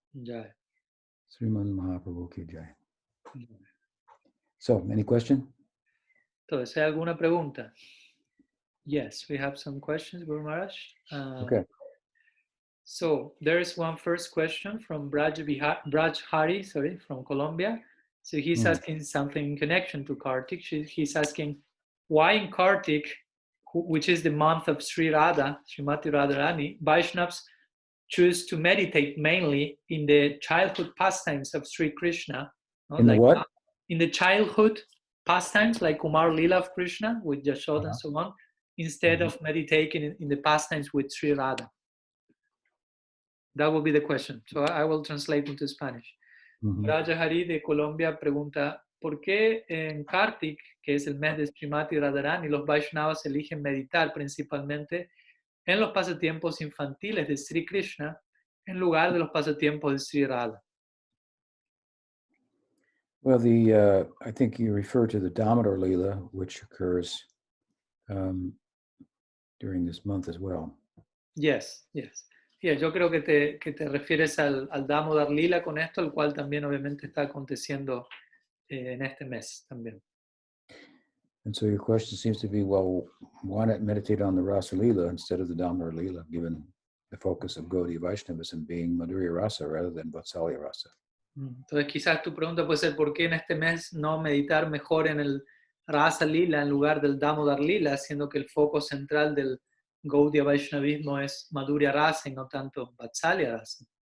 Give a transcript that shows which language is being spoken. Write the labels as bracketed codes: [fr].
[hi] Jai. Sriman Mahaprabhu ki jai. [en] So, any question? [es] Entonces, ¿hay alguna pregunta? [en] Yes, we have some questions, Guru Maharaj. Okay. So there is one first question from Braj Hari, from Colombia. So he's asking something in connection to Kartik. He's asking, why in Kartik, which is the month of Sri Radha, Srimati Radharani, Vaishnavas choose to meditate mainly in the childhood pastimes of Sri Krishna. In the what? In the childhood pastimes, like Kumar Lila of Krishna with Yashoda and so on, instead of meditating in the pastimes with Sri Radha. That will be the question. So I will translate into Spanish. Raja Hari [es] de Colombia pregunta, ¿por qué en Kartik, que es el mes de Srimati Radharani, los Vaishnavas eligen meditar principalmente en los pasatiempos infantiles de Sri Krishna en lugar de los pasatiempos de Sri Radha? [en] Well, I think you refer to the Damodar Leela, which occurs during this month as well. Yes, yes. [es] Yeah, yo creo que te refieres al Damodar Lila con esto, el cual también obviamente está aconteciendo en este mes también. [en] And so your question seems to be, well, why not meditate on the Rasa Leela instead of the Damodar Leela, given the focus of Gaudiya Vaishnavism being Madhurya Rasa rather than Vatsalya Rasa? [es] Entonces quizás tu pregunta puede ser, ¿por qué en este mes no meditar mejor en el Rasa Lila en lugar del Damodar Lila, siendo que el foco central del Gaudiya Vaishnavismo es Madhurya Rasa y no tanto Vatsalya Rasa?